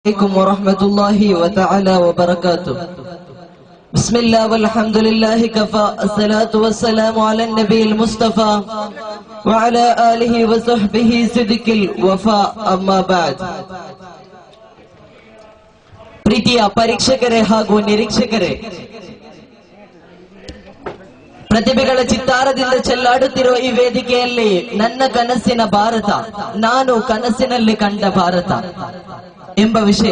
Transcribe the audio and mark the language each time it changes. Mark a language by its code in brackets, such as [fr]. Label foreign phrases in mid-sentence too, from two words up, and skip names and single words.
[ar] عليكم ورحمة الله وتعالى وبركاته. بسم الله والحمد لله كفى، الصلاة والسلام على النبي المصطفى وعلى آله وصحبه صدق الوفاء. أما بعد. [kn] ಪ್ರೀತಿಯ ಪರೀಕ್ಷಕರೇ ಹಾಗೂ ನಿರೀಕ್ಷಕರೇ, ಪ್ರತಿಭೆಗಳ ಚಿತ್ತಾರದಿಂದ ಚೆಲ್ಲಾಡುತ್ತಿರುವ ಈ ವೇದಿಕೆಯಲ್ಲಿ ನನ್ನ ಕನಸಿನ ಭಾರತ, ನಾನು ಕನಸಿನಲ್ಲಿ ಕಂಡ ಭಾರತ ಎಂಬ ವಿಷಯ.